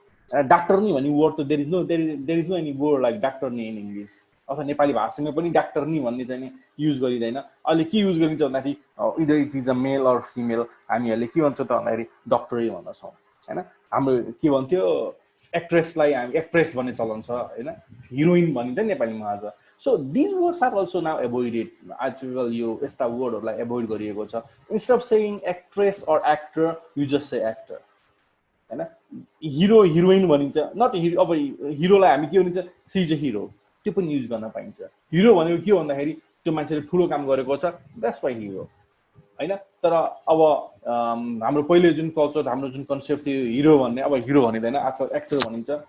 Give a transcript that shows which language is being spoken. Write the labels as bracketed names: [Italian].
[Nepali] डाक्टरनी भन्ने वर्ड त [English] there is no any word like डाक्टरनी in English, [Nepali] अथवा नेपाली भाषामा पनि डाक्टरनी भन्ने चाहिँ नि युज गरिँदैन। अहिले के युज गरिन्छ भन्दाखेरि [English] either it is a male or female, [Nepali] हामीहरूले के भन्छौँ त भन्दाखेरि डक्टरै भन्दछौँ होइन। हाम्रो के भन्थ्यो एक्ट्रेसलाई हामी एक्ट्रेस भन्ने चलन छ होइन, हिरोइन भनिन्छ नेपालीमा आज। [English] So these words are also now avoided. [Nepali] आजकल यो यस्ता वर्डहरूलाई एभोइड गरिएको छ। [English] Instead of saying actress or actor you just say actor होइन। [Nepali] हिरो हिरोइन भनिन्छ, [English] Not hero. [Nepali] अब हिरोलाई हामी के भनिन्छ, [English] she is a hero, [Nepali] त्यो पनि युज गर्न पाइन्छ। हिरो भनेको के हो भन्दाखेरि त्यो मान्छेले ठुलो काम गरेको छ, [English] that's why hero [Nepali] होइन। तर अब हाम्रो पहिले जुन कल्चर, हाम्रो जुन कन्सेप्ट थियो हिरो भन्ने, अब हिरो भनिँदैन, आजकल एक्टर भनिन्छ।